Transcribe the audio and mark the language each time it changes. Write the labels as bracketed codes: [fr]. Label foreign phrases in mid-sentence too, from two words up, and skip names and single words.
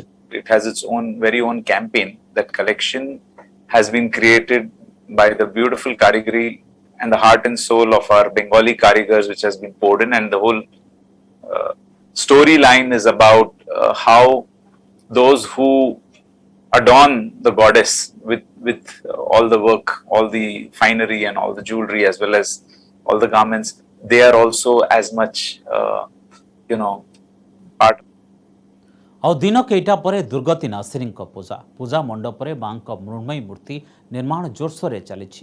[en] It has its own very own campaign. That collection has been created by the beautiful karigari and the heart and soul of our Bengali karigars, which has been poured in, and the whole storyline is about how those who adorn the goddess with all the work, all the finery and all the jewelry as well as all the garments, they are also as much part. [or] ଆଉ ଦିନ କେଇଟା ପରେ ଦୁର୍ଗତି ନାସିନୀଙ୍କ ପୂଜା ମଣ୍ଡପରେ ମାଙ୍କ ମୃଣ୍ମୟୀ ମୂର୍ତ୍ତି ନିର୍ମାଣ ଜୋରସୋରରେ ଚାଲିଛି।